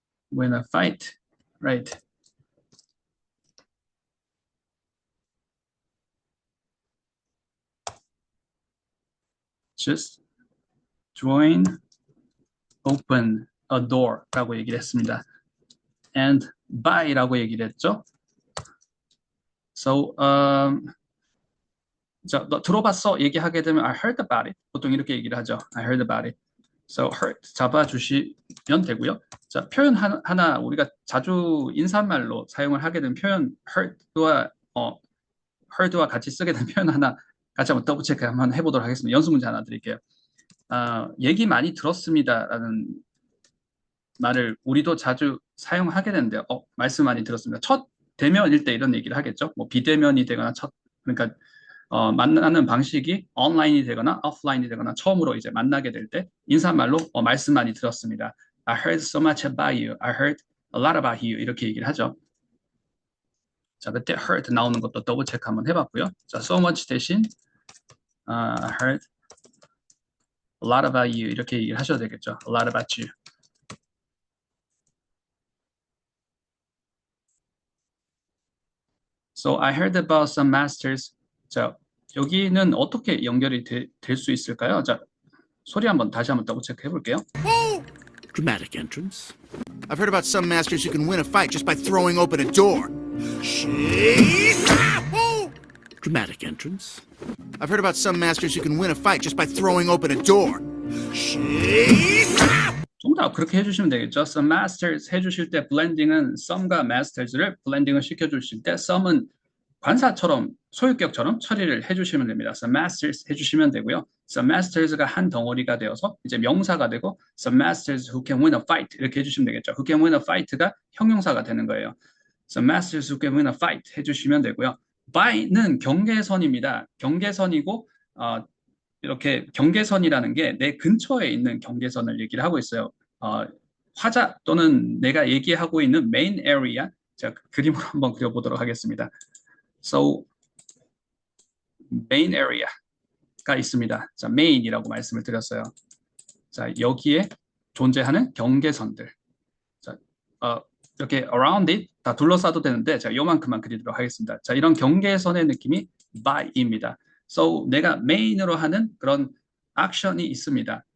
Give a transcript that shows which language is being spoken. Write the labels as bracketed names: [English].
[English] Win a fight, right? Just join open a door [Korean] 라고 얘기를 했습니다. And buy라고 얘기를 했죠. So, 자, 너 들어봤어? 얘기하게 되면 [English] I heard about it. [Korean] 보통 이렇게 얘기를 하죠. [English] I heard about it. [Korean] So, heard 잡아주시면 되고요. 자, 표현 하나 우리가 자주 인사말로 사용을 하게 된 표현 heard와 같이 쓰게 된 표현 하나 같이 한번 더블 체크 한번 해보도록 하겠습니다. 연습 문제 하나 드릴게요. 얘기 많이 들었습니다라는 말을 우리도 자주 사용하게 되는데요. 말씀 많이 들었습니다. 첫 대면일 때 이런 얘기를 하겠죠. 뭐 비대면이 되거나 그러니까 만나는 방식이 온라인이 되거나 오프라인이 되거나 처음으로 이제 만나게 될 때 인사말로 말씀 많이 들었습니다. [English] I heard so much about you. I heard a lot about you. [Korean] 이렇게 얘기를 하죠. 자, 그때 heard 나오는 것도 더블 체크 한번 해봤고요. [English] 자, so much 대신 I heard a lot about you. [Korean] 이렇게 얘기를 하셔도 되겠죠. [English] A lot about you. So I heard about some masters. [Korean] 자, 여기는 어떻게 연결이 될 수 있을까요? 자, 소리 다시 한번 더블 체크 해볼게요. [English] Dramatic entrance. I've heard about some masters who can win a fight just by throwing open a door. Dramatic entrance. I've heard about some masters who can win a fight just by throwing open a door. [Korean] 정답 그렇게 해주시면 되겠죠. Some masters 해주실 때 blending은 some과 masters를 blending을 시켜주실 때 some은 관사처럼 소유격처럼 처리를 해주시면 됩니다. [English] Some masters 해주시면 되고요. Some masters가 한 덩어리가 되어서 이제 명사가 되고 Some masters who can win a fight [Korean] 이렇게 해주시면 되겠죠. [English] Who can win a fight가 형용사가 되는 거예요. Some masters who can win a fight [Korean] 해주시면 되고요. by는 경계선입니다. 경계선이고 이렇게 경계선이라는 게 내 근처에 있는 경계선을 얘기를 하고 있어요. 화자 또는 내가 얘기하고 있는 main area. 자, 그림으로 한번 그려보도록 하겠습니다. So, main area가 있습니다. 자, main이라고 말씀을 드렸어요. 자, 여기에 존재하는 경계선들. 자, 이렇게 around it 다 둘러싸도 되는데, 자, 요만큼만 그리도록 하겠습니다. 자, 이런 경계선의 느낌이 by입니다. So, 내가 main으로 하는 그런 액션이 있습니다.